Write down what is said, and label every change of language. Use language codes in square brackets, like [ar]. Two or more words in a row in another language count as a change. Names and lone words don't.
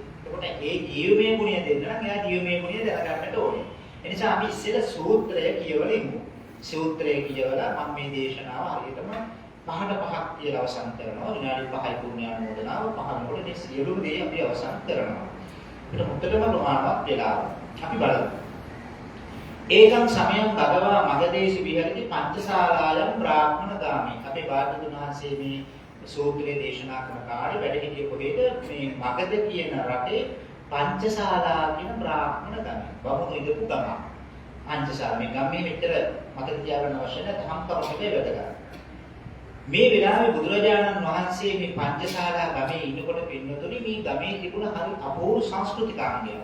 [si] එතකොට ඒ ජීවමය ගුණය දෙන්න නම් එයා ජීවමය ගුණය දැනගන්නට ඕනේ. ඒ නිසා අපි ඉස්සෙල්ලා සූත්‍රය කියවලිමු. සූත්‍රය කියවලා මම මේ දේශනාව හරියටම 5ට 5ක් කියලා අවසන් කරනවා. විනාඩි 5යි පුණ්‍යානුමෝදනාව 5කට මේ සියලුම දේ අපි අවසන් කරනවා. ඒක මුත්තටම ප්‍රමාණවත් වෙලාව. අපි බලමු. [pi] ඒකම් සමයම් භගවා මගදේශි විහෙරති පංචශාලායම් බ්‍රාහ්මණ ගාමි. [si] අපේ භාග්‍යවතුන් වහන්සේ මේ සූත්‍රයේ දේශනා කරන කාලේ වැඩ හිටියේ කොහෙද? මේ මගද කියන රටේ පංචශාලා කියන බ්‍රාහ්මණ ගම. බමුණු ඉදපු ගම. පංචශාලා මේ ගමේ මෙතර මතක තියාගන්න අවශ්‍ය නැහැ. තහම් කරන්නේ වැඩ මේ වෙලාවේ බුදුරජාණන් වහන්සේ මේ පංචශාලා ගමේ ඉන්නකොට පින්නතුනි මේ ගමේ තිබුණ හරි අපූර්ව සංස්කෘතිකාංගයක්.